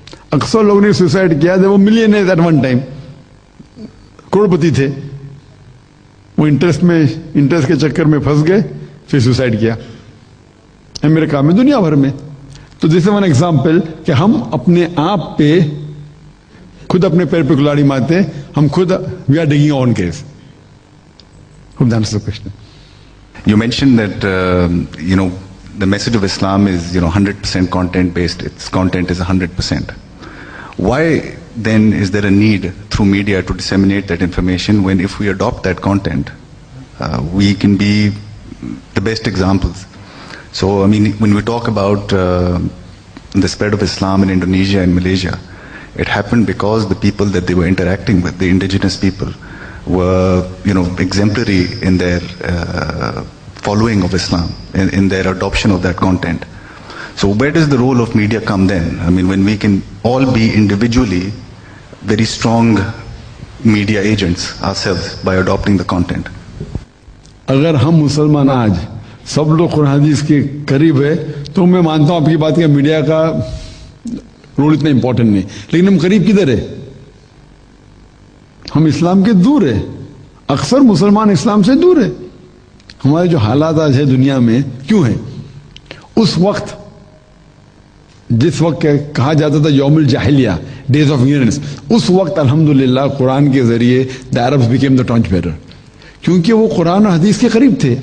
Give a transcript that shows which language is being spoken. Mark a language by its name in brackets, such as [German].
[Urdu] اکثر لوگ نے سوسائڈ کیا, وہ [English] millionaires at one time, [Urdu] کروڑپتی تھے. وہ انٹرسٹ کے چکر میں پھنس گئے, پھر سوسائڈ کیا. امریکہ میں, دنیا بھر میں. تو [English] this is one example [Urdu] کہ ہم اپنے آپ پہ خود اپنے پیر پہ کلاڑی مارتے ہیں. ہم خود [English] We are digging on case. Hope that answers the question. You mentioned that the message of Islam is 100% content based. Its content is 100%. Why then is there a need through media to disseminate that information when if we adopt that content, we can be the best examples? So I mean, when we talk about the spread of Islam in Indonesia and Malaysia, it happened because the people that they were interacting with, the indigenous people, were exemplary in their following of Islam, in their adoption of that content. So where does the role of media come then? I mean, when we can all be individually very strong media agents ourselves by adopting the content. [Urdu] اگر ہم مسلمان آج سب لوگ قرآن حدیث کے قریب ہے تو میں مانتا ہوں آپ کی بات کہ میڈیا کا رول اتنا امپورٹنٹ نہیں, لیکن ہم قریب کدھر ہے؟ ہم اسلام کے دور ہے. اکثر مسلمان اسلام سے دور ہے. ہمارے جو حالات آج ہے دنیا میں کیوں ہیں؟ اس وقت جس وقت کہا جاتا تھا یوم الجاہلیہ, [English] days of ignorance, [Urdu] اس وقت الحمدللہ قرآن کے ذریعے [English] the Arabs became the torch bearer, [Urdu] کیونکہ وہ قرآن اور حدیث کے قریب تھے.